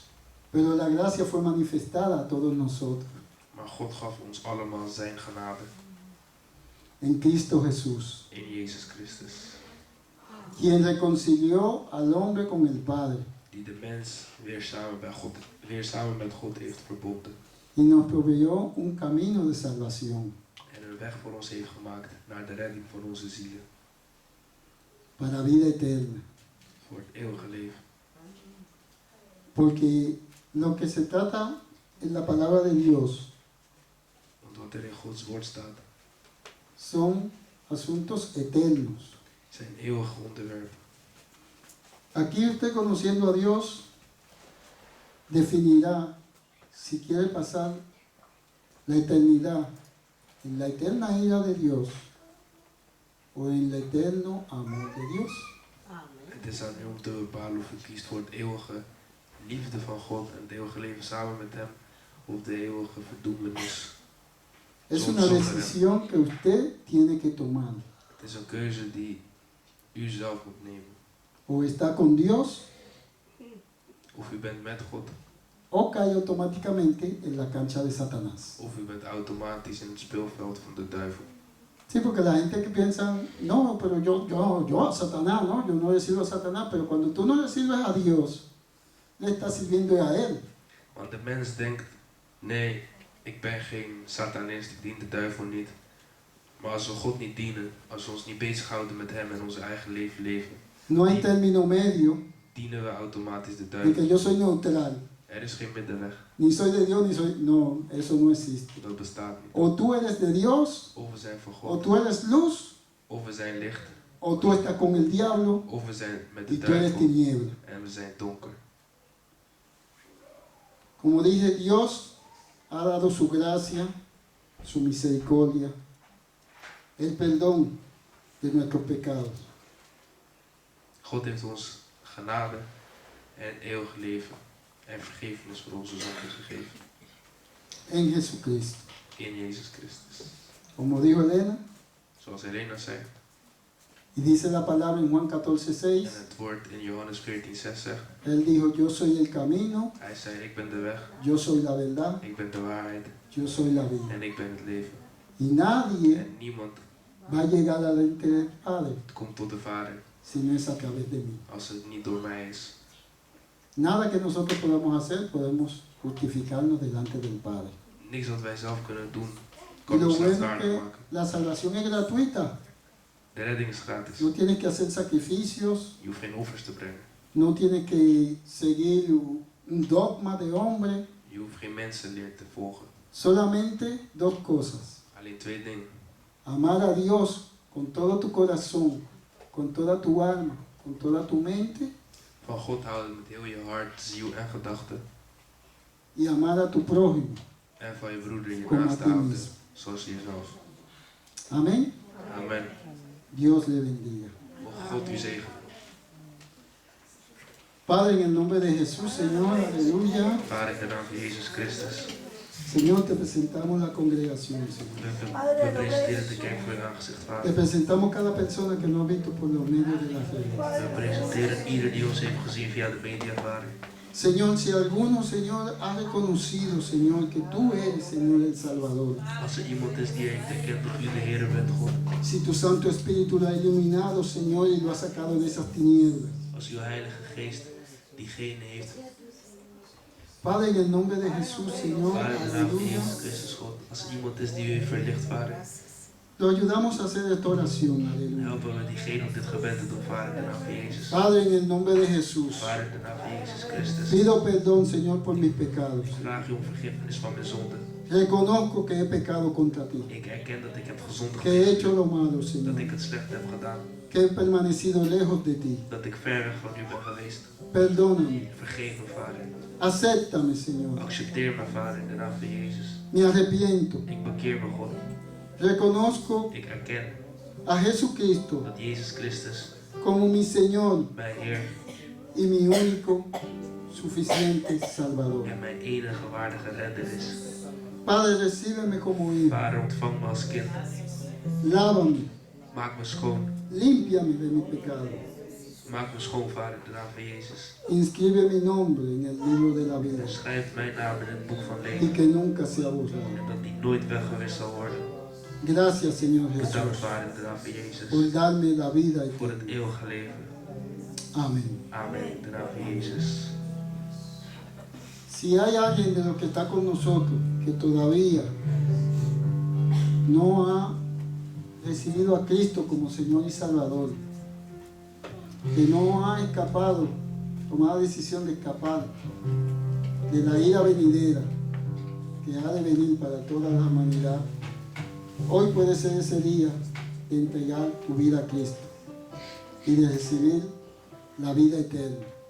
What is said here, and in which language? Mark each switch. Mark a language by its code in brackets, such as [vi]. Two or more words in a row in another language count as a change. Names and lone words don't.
[es] Pero la gracia fue manifestada a todos nosotros [nl] Maar God gaf ons allemaal zijn genade [es] en Cristo Jesús, [nl] in Jezus Christus, [es] quien reconcilió al hombre con el Padre [nl] die de mens weer samen met God heeft verbonden [es] y nos proveyó un camino de salvación [nl] en een weg voor ons heeft gemaakt naar de redding van onze zielen, [es] para vida eterna. [nl] voor het eeuwige leven. [es] Porque lo que se trata en la palabra de Dios [nl] Want wat er in Gods woord staat, [es] son asuntos eternos. [nl] zijn eeuwige onderwerpen. [es] Aquí usted, conociendo a Dios, definirá si quiere pasar la eternidad en la eterna ira de Dios o en el eterno amor de Dios. Amen. [nl] Het is aan u om te bepalen of u kiest voor het eeuwige liefde van God en het eeuwige leven samen met hem, of de eeuwige verdoemenis. [es] Es una decisión que usted tiene que tomar. [nl] Het is een keuze die u zelf moet nemen. [es] O está con Dios [nl] Of u bent met God, [es] o cae automáticamente en la cancha de Satanás. [nl] of u bent automatisch in het speelveld van de duivel. [es] Sí, porque la gente que piensa, no, pero yo a Satanás, no, yo no le sirvo a Satanás, pero cuando tú no le sirves a Dios, le estás sirviendo a Él. [nl] Want de mens denkt, nee, ik ben geen satanist, ik dien de duivel niet. Maar als we God niet dienen, als we ons niet bezighouden met hem en onze eigen leven leven, [es] No hay término medio [nl] dienen we automatisch de [es] de que [nl] duivel. [es] yo soy neutral. [nl] Er is geen middenweg, [es] Ni soy de Dios, ni soy... No, eso no existe. [nl] dat bestaat niet. [es] O tú eres de Dios, [nl] Of we zijn van [es] o [nl] God, [es] tú eres luz, [nl] of we zijn licht, [es] o tú estás con el diablo [nl] of we zijn met de [es] y tú eres [nl] duivel [es] tiniebla. [nl] en we zijn donker. [es] Como dije, Dios ha dado su gracia, su misericordia, el perdón de nuestros pecados. [nl] God heeft ons genade en eeuwig leven en vergiffenis voor onze zonden gegeven. [es] En Jesucristo. [nl] In Jezus Christus. [es] Como dijo Elena, [nl] Zoals Helena zei, [es] y dice la palabra en Juan [nl] en 14:6, het woord in Johannes 14:6 zegt, [es] Él dijo, yo soy el camino, [nl] hij zei, ik ben de weg, [es] yo soy la verdad, [nl] ik ben de waarheid [es] yo soy la vida. [nl] en ik ben het leven. [es] Y nadie [nl] En niemand [es] va a llegar delante del Padre [nl] komt tot de Vader [es] si no es a través de mí. [nl] als het niet door mij is. [es] Nada que nosotros podamos hacer, podemos justificarnos delante del Padre. [nl] Niks wat wij zelf kunnen doen, [es] Y [nl] kan [es] lo [nl] ons [es] bueno es [nl] rechtvaardig [es] que [nl] maken. [es] la salvación es gratuita. [nl] De redding is gratis. [es] No tienes que hacer sacrificios, [nl] Je hoeft geen offers te brengen. [es] no tienes que seguir un dogma de hombre. [nl] Je hoeft geen mensenleer te volgen. [es] Solamente dos cosas. [nl] Alleen twee dingen. [es] Amar a Dios con todo tu corazón, con toda tu alma, con toda tu mente. [nl] Van God houden met heel je hart, ziel en gedachten. [es] Y amar a tu prójimo. [nl] En van je broeder en je [es] Como a [nl] naaste [es] ti [nl] houden, [es] mismo. [nl] zoals jezelf. [es] Amén. [nl] Amen. [es] Dios le bendiga. [nl] Mogen God u zegenen. [es] Padre, en el nombre de Jesús, Señor, aleluya. [nl] Vader, in de naam van Jezus Christus. [es] Señor, te presentamos la congregación, Señor. [nl] We presenteren de kerk voor uw aangezicht, [es] Te [nl] Vader. [es] presentamos cada persona que nos ha visto por los medios de la fe. [nl] We presenteren ieder die ons heeft gezien via de media, Vader. [es] Señor, si alguno, Señor, ha reconocido, Señor, que tú eres, Señor, el Salvador. [nl] Als er iemand is die heeft erkend dat u de Heer bent, God. [es] Si tu Santo Espíritu lo ha iluminado, Señor, y lo ha sacado de esas tinieblas. [nl] Als uw Heilige Geest diegene heeft. [es] Padre, en el nombre de Jesús, Señor, [nl] Vader, in de naam van aleluya. Jezus Christus, God. Als er iemand is die u heeft verlicht, Vader. [es] Lo ayudamos a hacer esta oración, aleluya. [nl] Helpen we diegene om dit gebed te doen, Vader, in de naam van Jezus. [es] Padre, en el nombre de Jesús, [nl] Vader, in de naam van Jezus Christus. [es] pido perdón, Señor, por mis pecados. [nl] Ik vraag u om vergiffenis van mijn zonden. [es] Reconozco que he pecado contra ti, [nl] Ik erken dat ik heb gezondigd [es] que he [nl] tegen [es] hecho [nl] u. [es] lo malo, [nl] Dat Señor, ik het slecht heb gedaan. [es] que he permanecido lejos de ti. [nl] Dat ik ver weg van u ben geweest. [es] Perdóname, [nl] Vergeef me, Vader. [es] acéptame, Señor. [nl] Accepteer me, Vader, in de naam van Jezus. [es] Me arrepiento. [nl] Ik bekeer me, God. [es] Reconozco [nl] Ik erken [es] a Jesucristo [nl] dat Jezus Christus, [es] como mi Señor [nl] mijn Heer [es] y mi único, suficiente Salvador. [nl] en mijn enige waardige redder is. [es] Padre, recíbeme como hijo. [nl] Vader, ontvang me als kind. [es] Lávame, [nl] Maak me schoon. [es] límpiame de mi pecado. [nl] Maak me schoon, Vader, in de naam van Jezus. [es] Inscribe mi nombre en el libro de la vida [nl] En schrijf mijn naam in het boek van [es] y [nl] leven. [es] que nunca sea borrado. [nl] En dat die nooit weggewist zal worden. [es] Gracias, Señor [nl] Bedankt, Jesús, Vader, in de naam van Jezus. [es] por darme la vida y [nl] Voor het eeuwige leven. amén. Amen, in de naam van Jezus. [es] Si hay alguien de los que está con nosotros que todavía no ha recibido a Cristo como Señor y Salvador, que no ha escapado, tomado la decisión de escapar de la ira venidera que ha de venir para toda la humanidad, hoy puede ser ese día de entregar tu vida a Cristo y de recibir la vida eterna.